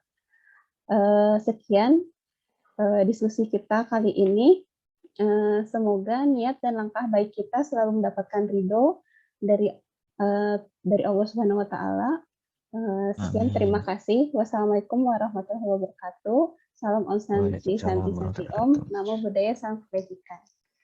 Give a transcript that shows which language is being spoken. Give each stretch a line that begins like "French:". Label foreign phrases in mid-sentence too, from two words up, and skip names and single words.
Indonesian: Sekian diskusi kita kali ini. Semoga niat dan langkah baik kita selalu mendapatkan ridho dari Allah
Arabic: Subhanahu Wa Taala.
Indonesian: Sekian, terima kasih.
Arabic: Wassalamualaikum warahmatullahi wabarakatuh.
Indonesian: Salam
Sanskrit: Om Santi Santi Santi Om.
Pali: Namo Buddhaya,
Indonesian: salam kebajikan.